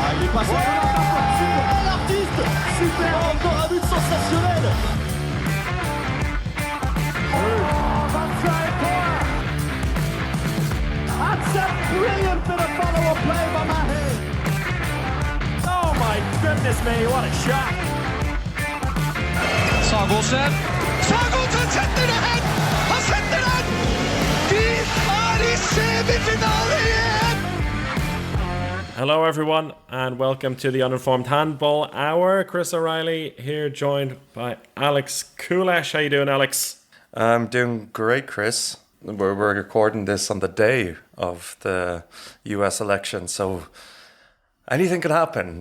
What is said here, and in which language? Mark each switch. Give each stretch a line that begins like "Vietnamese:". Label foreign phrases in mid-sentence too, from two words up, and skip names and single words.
French: passe. Super, l'artiste. Super, encore un but sensationnel.
English: That's a brilliant bit of follow-up play by Mahi. Oh my goodness me, what a shot.
Norwegian: Sagosen setter det hen! Han setter den! De er i semifinale igjen!
English: Hello everyone and welcome to the Uninformed Handball Hour. Chris O'Reilly here, joined by Alex Kulesh. How you doing, Alex? I'm doing great, Chris. We're recording this on the day of the US election, so anything can happen.